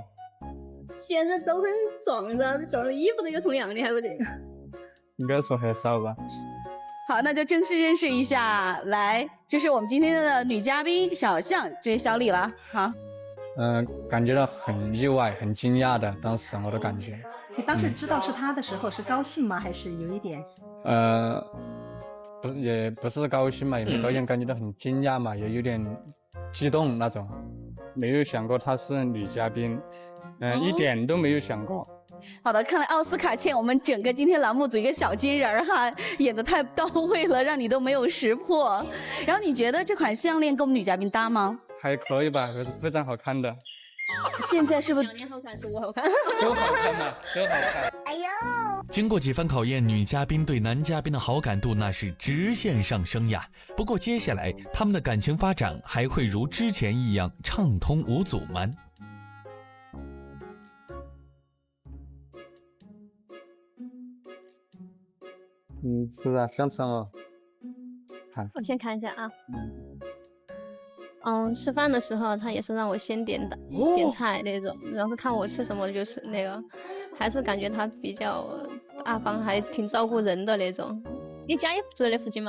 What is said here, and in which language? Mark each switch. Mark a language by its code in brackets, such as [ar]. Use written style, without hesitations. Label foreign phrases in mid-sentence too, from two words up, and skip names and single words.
[zh] 現在都很撞的，撞的衣服都有同樣的，還不得？應該說很少吧。好，那就正式認識一下，來，這是我們今天的女嘉賓小象，這是小李了。好，感覺到很意外，很驚訝的，當時我的感覺。你當時知道是他的時候，是高興嗎？還是有一點？也不是高興嘛，也沒高興，感覺到很驚訝嘛，也有點激動那種。沒有想過她是女嘉賓，一點都沒有想過。好的，看來奧斯卡欠我們整個今天欄目組一個小金人哈，演得太到位了，讓你都沒有識破。然後你覺得這款項鏈跟我們女嘉賓搭嗎？還可以吧，還是非常好看的。現在是不是？你好看，是我好看。都好看嘛，都好看。哎呦！經過幾番考驗，女嘉賓對男嘉賓的好感度那是直線上升呀。不過接下來他們的感情發展還會如之前一樣暢通無阻嗎？是啊，香腸哦。我先看一下啊。吃飯的時候他也是讓我先點菜那種，然後看我吃什麼就是那個，還是感覺他比較大方，還挺照顧人的那種。你家也住在那附近嗎？